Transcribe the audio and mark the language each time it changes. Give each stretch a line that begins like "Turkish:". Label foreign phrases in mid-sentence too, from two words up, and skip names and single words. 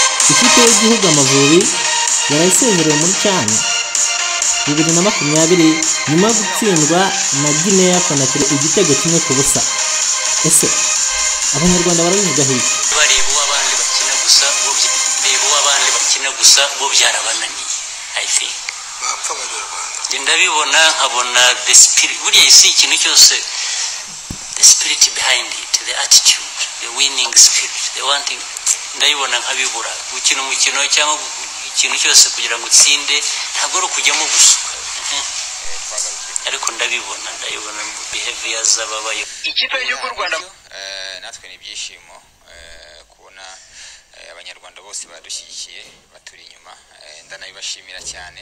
Kinyarwanda: ikipe y'igihugu Amavubi yarayisezerewe muri CHAN 2020 nyuma yo gutsindwa na Guinea Conakry igitego kimwe ku busa. Ese abanyarwanda barabivuga hiki? Bareba abandi bakina gusa bo byarabananiye.
English: I think
Kinyarwanda: bapfa abanyarwanda ndabibona nkabona
English: the spirit
Kinyarwanda: buriya isi ikintu cyose,
English: the spirit behind it, the attitude, the winning spirit, the wanting,
Kinyarwanda: ndabibona nkabibura. Gukina umukino cyangwa ikintu cyose kugira ngo utsinde ntabwo ari kujyamo gusuka, ariko ndabibona behavior z'ababayo. Ikipe y'u Rwanda natwe ni byishimo kubona abanyarwanda bose badushyigikiye baturi inyuma, ndanabibashimira cyane.